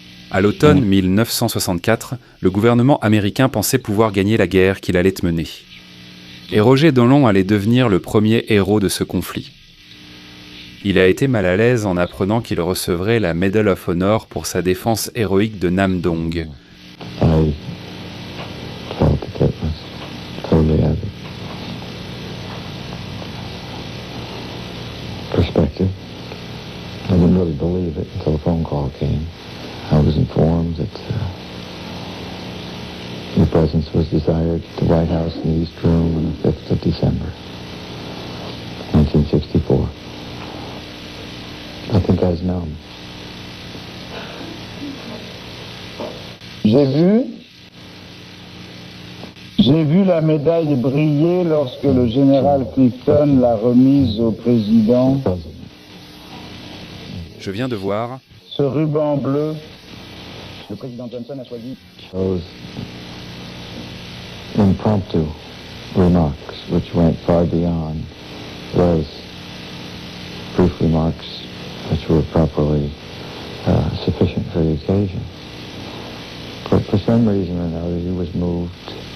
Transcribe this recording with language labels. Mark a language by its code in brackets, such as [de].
[fr] À l'automne 1964, le gouvernement américain pensait pouvoir gagner la guerre qu'il allait mener. Et Roger Dan Long allait devenir le premier héros de ce conflit. Il a été mal à l'aise en apprenant qu'il recevrait la Medal of Honor pour sa défense héroïque de Nam Dong. [en] I felt that that was totally out of perspective. I didn't really believe it until a phone call came. I was informed that your presence was desired at the White House in the East Room on the 5th of December, 1964. I think I was numb. [fr] J'ai vu la médaille briller lorsque le général Clifton l'a remise au président. Je viens de voir Ce ruban bleu. Le président Johnson a choisi [en] Those impromptu remarks which went far beyond those brief remarks which were properly sufficient for the occasion. But for some reason or another, he was moved.